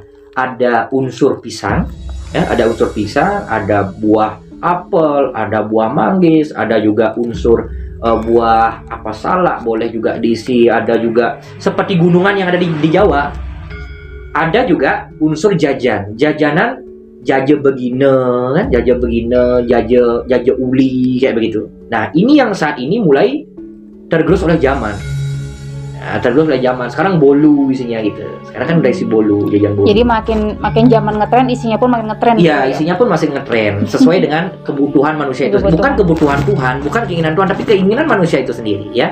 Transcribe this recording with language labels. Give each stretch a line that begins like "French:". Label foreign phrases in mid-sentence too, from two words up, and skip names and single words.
Indonesian: Ada unsur pisang, ya, ada unsur pisang, ada buah apel, ada buah manggis, ada juga unsur buah salak boleh juga diisi, ada juga seperti gunungan yang ada di Jawa. Ada juga unsur jajanan jaja begine kan, jaja uli kayak begitu. Nah, ini yang saat ini mulai tergerus oleh zaman. Terus dari zaman sekarang bolu isinya gitu. Sekarang kan udah isi bolu, jajan bolu. Jadi makin zaman ngetren, isinya pun makin ngetren. Iya, gitu ya? isinya pun masih ngetren sesuai dengan kebutuhan manusia itu. Bukan kebutuhan Tuhan, bukan keinginan Tuhan, tapi keinginan manusia itu sendiri, ya.